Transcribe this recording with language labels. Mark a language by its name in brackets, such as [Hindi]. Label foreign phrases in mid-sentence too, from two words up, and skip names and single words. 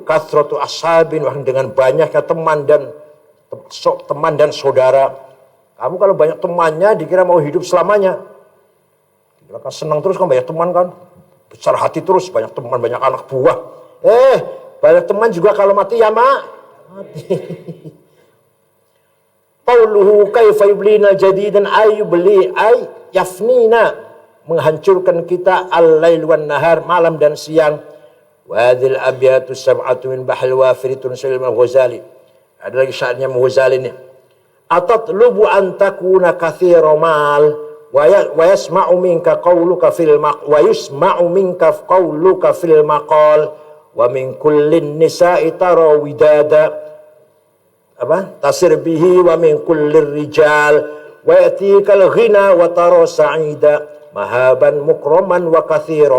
[Arabic] كثرة أصحاب, [Indonesian] dengan banyaknya teman dan saudara. Kamu kalau banyak temannya dikira mau hidup selamanya. Dikira kan senang terus kan, banyak teman kan. Besar hati terus, banyak teman, banyak anak buah. Banyak teman juga kalau mati ya mati. [Arabic] قوله كيف يبلينا جديدا أي يبلي أي يفنينا, [Indonesian] menghancurkan kita [Arabic] الليل والنهار, [Indonesian] malam dan siang. [Arabic] وهذه الأبيات سبعة من بحر الوافر تنسب للغزالي. [Indonesian] Ada lagi syairnya Ghazali ini. [Arabic] أتطلب أن تكون كثير مال ويسمع منك قولك في المقال ومن كل النساء ترى ودادا تسير به ومن كل الرجال ويأتيك الغنى وترى سعيدا مهابا مكرما وكثيرا